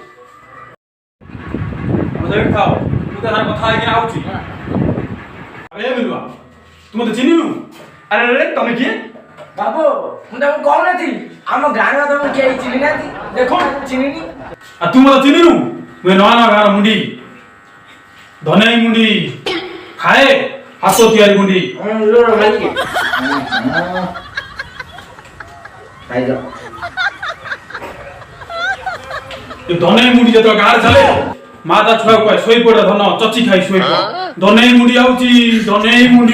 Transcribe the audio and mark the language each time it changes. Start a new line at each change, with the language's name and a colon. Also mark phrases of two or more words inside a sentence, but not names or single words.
Odia: ଖାଅ ମୁଁ ତା ସାଙ୍ଗରେ କଥା ହେଇକିନା ଆଉଛି ଆରେ ବିଲୁଆ ତୁ ମତେ ଚିହ୍ନିନୁ ଆରେ ଆରେ ତମେ କିଏ ବାବୁ ମୁଁ ତାକୁ କହୁନଥିଲି ଆମ ଗାଁରେ ତମକୁ କେହି ଚିହ୍ନି ନାହାନ୍ତି ଦେଖ ଚିହ୍ନିନି ଆଉ ତୁ ମତେ ଚିହ୍ନିନୁ ମୁଁ ନୂଆ ନୂଆ ଗାଁର ମୁଣ୍ଡି ଧନେଇ ମୁଣ୍ଡି ଖାଏ ହାତ ତିଆରି ମୁଣ୍ଡି ଏ ଧନେଇ ମୁଣ୍ଡି ଯେତେବେଳେ ଗାଁରେ ଚାଲେ ମା ତା ଛୁଆକୁ କହେ ଶୋଇପଡେ ଧନ ଚଚି ଖାଇ ଶୋଇପଡ ଧନେଇ ମୁଣ୍ଡି ଆଉଛି ଧନେଇ ମୁଣ୍ଡି